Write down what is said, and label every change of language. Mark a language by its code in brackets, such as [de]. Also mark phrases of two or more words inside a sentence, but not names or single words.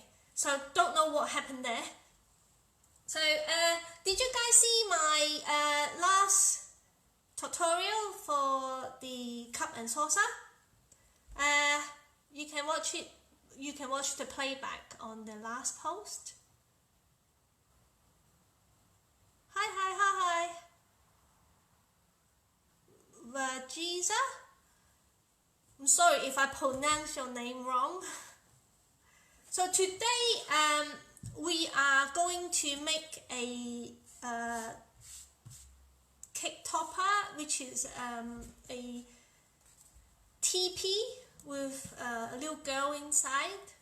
[en] So, don't know what happened there. So, did you guys see my last tutorial for the cup and saucer? You can watch it. You can watch the playback on the last post. Hi, hi, hi, hi. Vajiza? I'm sorry if I pronounce your name wrong. So today we are going to make a cake topper, which is a tipi with a little girl inside.